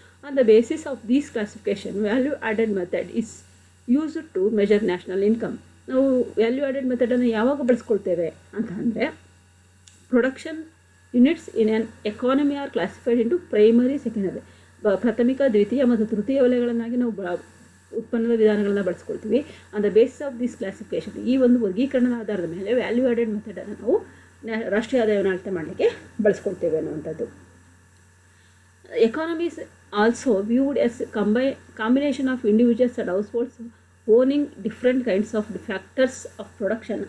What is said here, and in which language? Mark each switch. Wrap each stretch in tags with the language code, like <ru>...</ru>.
<en>On the basis of this classification, value added method is used to measure national income.</en> <kn>ನಾವು value added ಮೆಥಡನ್ನು ಯಾವಾಗ ಬಳಸ್ಕೊಳ್ತೇವೆ ಅಂತ ಅಂದರೆ,</kn> <en>production units in an economy are classified into primary, secondary,</en> <kn>ಪ್ರಾಥಮಿಕ, ದ್ವಿತೀಯ ಮತ್ತು ತೃತೀಯ ವಲಯಗಳನ್ನಾಗಿ ನಾವು ಉತ್ಪನ್ನದ ವಿಧಾನಗಳನ್ನು ಬಳಸ್ಕೊಳ್ತೀವಿ.</kn> <en>on the basis of this classification,</en> <kn>ಈ ಒಂದು ವರ್ಗೀಕರಣದ ಆಧಾರದ ಮೇಲೆ ವ್ಯಾಲ್ಯೂ ಆ್ಯಡೆಡ್ ಮೆಥಡನ್ನು ನಾವು ರಾಷ್ಟ್ರೀಯ ಆದಾಯವನ್ನು ಅಳತೆ ಮಾಡಲಿಕ್ಕೆ ಬಳಸ್ಕೊಳ್ತೇವೆ ಅನ್ನುವಂಥದ್ದು.</kn> <en>Economies also viewed as combination of individuals and households owning different kinds of factors of production.</en>